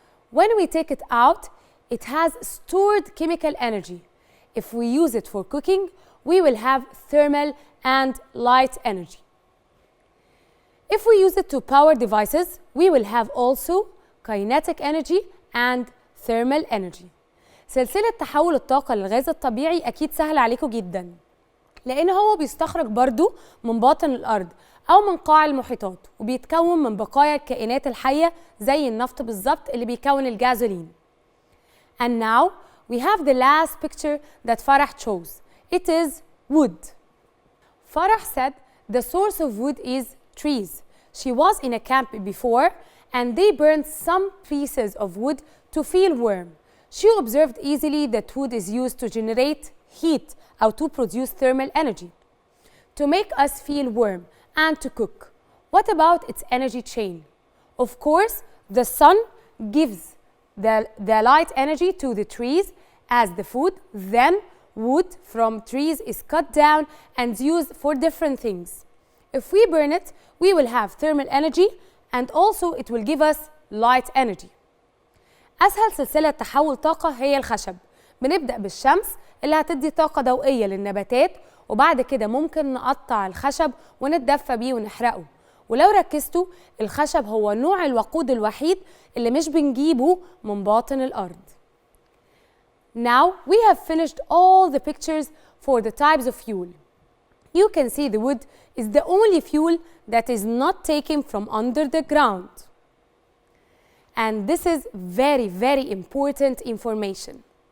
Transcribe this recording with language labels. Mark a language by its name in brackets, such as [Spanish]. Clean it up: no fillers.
[English] When we take it out, it has stored chemical energy. If we use it for cooking, we will have thermal and light energy. If we use it to power devices, we will have also kinetic energy and thermal energy. [Arabic] سلسلة تحول الطاقة للغاز الطبيعي أكيد سهل عليكم جدا، لأن هو بيستخرج برضو من باطن الأرض أو من قاع المحيطات، وبيتكون من بقايا الكائنات الحية زي النفط بالظبط اللي بيكون الجازولين. [English] And now we have the last picture that Farah chose. It is wood. Farah said the source of wood is trees. She was in a camp before and they burned some pieces of wood to feel warm. She observed easily that wood is used to generate heat or to produce thermal energy, to make us feel warm and to cook. What about its energy chain? Of course, the sun gives the light energy to the trees as the food. Then wood from trees is cut down and used for different things. If we burn it, we will have thermal energy and also it will give us light energy. [Arabic] أسهل سلسلة تحول طاقة هي الخشب. بنبدأ بالشمس اللي هتدي طاقة ضوئية للنباتات، وبعد كده ممكن نقطع الخشب ونتدفى بيه ونحرقه. ولو ركزتوا الخشب هو نوع الوقود الوحيد اللي مش بنجيبه من باطن الأرض. [English] Now we have finished all the pictures for the types of fuel. You can see the wood is the only fuel that is not taken from under the ground. And this is very, very important information.